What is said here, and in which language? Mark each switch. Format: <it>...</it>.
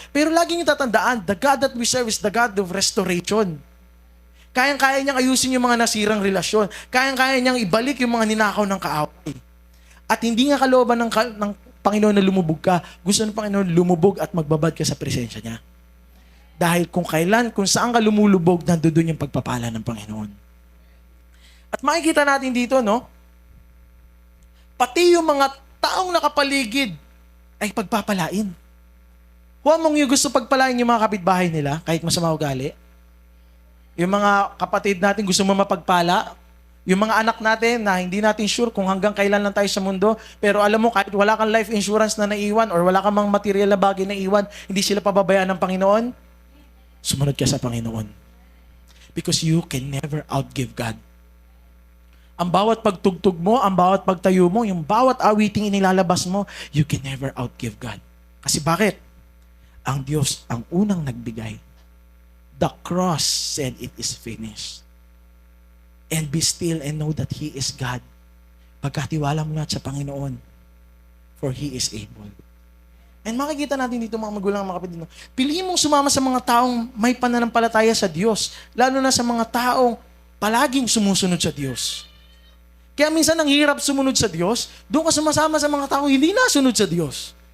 <tl>Pero lagi niyo tatandaan,</tl> <en>the God that we serve is the God of restoration.</en> <tl>Kayang-kaya niyang ayusin yung mga nasirang relasyon. Kayang-kaya niyang ibalik yung mga ninakaw ng kaaway. At hindi nga kalooban ng Panginoon na lumubog ka. Gusto ng Panginoon lumubog at magbabad ka sa presensya niya. Dahil kung saan ka lumulubog, nandoon yung pagpapala ng Panginoon. At makikita natin dito, no? Pati yung mga taong nakapaligid ay pagpapalain. Huwag mong yung gusto pagpalain yung mga kapitbahay nila, kahit masama ugali. Yung mga kapatid natin gusto mo mapagpala. Yung mga anak natin na hindi natin sure kung hanggang kailan lang tayo sa mundo, pero alam mo, kahit wala kang life insurance na naiwan or wala kang mga material na bagay na iwan, hindi sila pababayaan ng Panginoon. Sumunod ka sa Panginoon.</tl> <en>Because you can never outgive God.</en> <tl>Ang bawat pagtugtog mo, ang bawat pagtayo mo, yung bawat awiting inilalabas mo,</tl> <en>you can never outgive God.</en> <tl>Kasi bakit? Ang Diyos ang unang nagbigay.</tl> <en>The cross said it is finished. And be still and know that He is God.</en> <tl>Pagkatiwala mo lahat sa Panginoon,</tl> <en>for He is able.</en> <tl>And makikita natin dito mga magulang, mga kapatid, piliin mong sumama sa mga taong may pananampalataya sa Diyos, lalo na sa mga taong palaging sumusunod sa Diyos. Kaya minsan ang hirap sumunod sa Diyos, doon ka sumasama sa mga taong hindi nasunod sa Diyos.</tl>